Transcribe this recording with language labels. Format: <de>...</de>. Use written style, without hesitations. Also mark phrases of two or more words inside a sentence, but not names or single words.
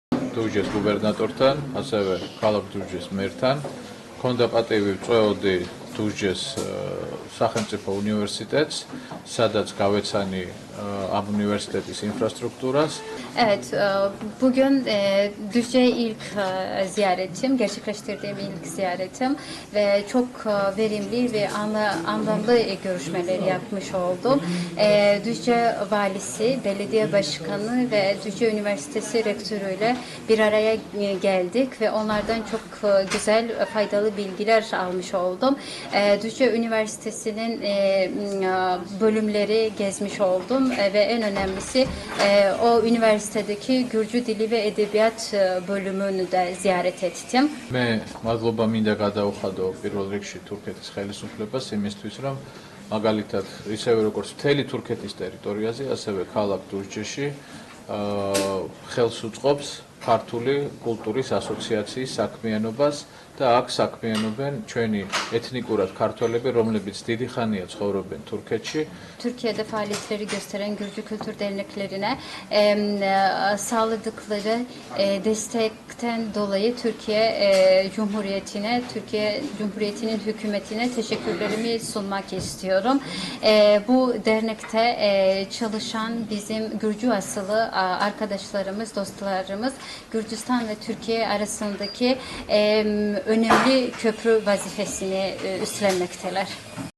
<ka>დურჯეს გუბერნატორთან, ასევე ქალაქ დურჯეს მერთან. Ქონდა პატივი ვწვეოდი დურჯეს სახელმწიფო უნივერსიტეტს, სადაც გავეცანი ამ უნივერსიტეტის ინფრასტრუქტურას.</ka> <tr>Evet, bugün Düzce ilk ziyaretim, gerçekleştirdiğim ilk ziyaretim ve çok verimli ve anlamlı görüşmeler yapmış oldum. Düzce valisi, belediye başkanı ve Düzce Üniversitesi rektörüyle bir araya geldik ve onlardan çok güzel, faydalı bilgiler almış oldum. Düzce Üniversitesi'nin bölümleri gezmiş oldum ve en önemlisi o üniversitedeki Gürcü Dili ve Edebiyat bölümünü de ziyaret ettim.</tr> <ka>მე მადლობა მინდა გადაუხადო პირველ რიგში თურქეთის ხელისუფლებას იმისთვის, რომ მაგალითად ისევე როგორც მთელი თურქეთის ტერიტორიაზე, ასევე ქალაქ დურჯეში ხელს უწყობს ქართული კულტურის ასოციაციის საქმიანობას და აქ საქმიანობენ ჩვენი ეთნიკურად ქართველები, რომლებიც დიდი ხანია ცხოვრობენ თურქეთში.</ka> <tr>Türkiye'de faaliyetleri gösteren Gürcü Kültür Derneklerine sağladıkları destekten dolayı Türkiye Cumhuriyeti'nin hükümetine teşekkürlerimi sunmak istiyorum. Bu dernekte çalışan bizim Gürcü asıllı arkadaşlarımız, dostlarımız Gürcistan ve Türkiye arasındaki önemli köprü vazifesini üstlenmekteler.</tr>